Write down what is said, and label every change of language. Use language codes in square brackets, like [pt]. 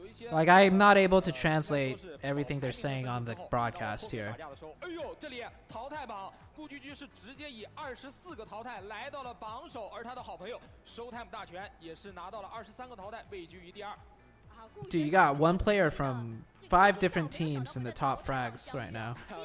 [en] Like, I'm not able to translate everything they're saying on the broadcast here. [zh] 哎呦，这里淘汰榜，顾居居是直接以24个淘汰来到了榜首，而他的好朋友 Showtime 大全也是拿到了23个淘汰，位居于第2。 [en] Dude, you got one player from 5 different teams in the top frags right now.